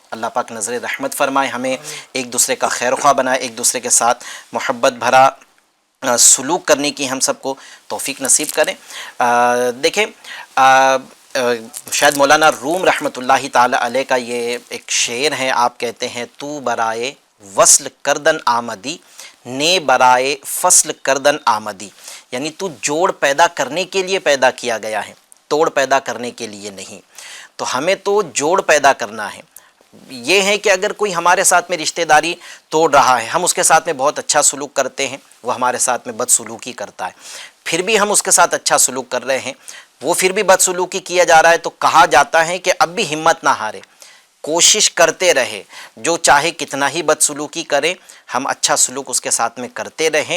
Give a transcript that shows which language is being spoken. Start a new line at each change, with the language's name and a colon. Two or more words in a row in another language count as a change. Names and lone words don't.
Urdu: اللہ پاک نظر رحمت فرمائے، ہمیں ایک دوسرے کا خیر خواہ بنائے، ایک دوسرے کے ساتھ محبت بھرا سلوک کرنے کی ہم سب کو توفیق نصیب کریں۔ دیکھیں شاید مولانا روم
Arabic: رحمۃ اللہ تعالی علیہ
Urdu: کا یہ ایک شعر ہے، آپ کہتے ہیں
Persian: تو برائے وصل کردن آمدی نے برائے فصل کردن آمدی،
Urdu: یعنی تو جوڑ پیدا کرنے کے لیے پیدا کیا گیا ہے، توڑ پیدا کرنے کے لیے نہیں۔ تو ہمیں تو جوڑ پیدا کرنا ہے۔ یہ ہے کہ اگر کوئی ہمارے ساتھ میں رشتہ داری توڑ رہا ہے، ہم اس کے ساتھ میں بہت اچھا سلوک کرتے ہیں، وہ ہمارے ساتھ میں بد سلوکی کرتا ہے، پھر بھی ہم اس کے ساتھ اچھا سلوک کر رہے ہیں، وہ پھر بھی بد سلوکی کیا جا رہا ہے، تو کہا جاتا ہے کہ اب بھی ہمت نہ ہارے، کوشش کرتے رہے، جو چاہے کتنا ہی بد سلوکی کرے ہم اچھا سلوک اس کے ساتھ میں کرتے رہیں۔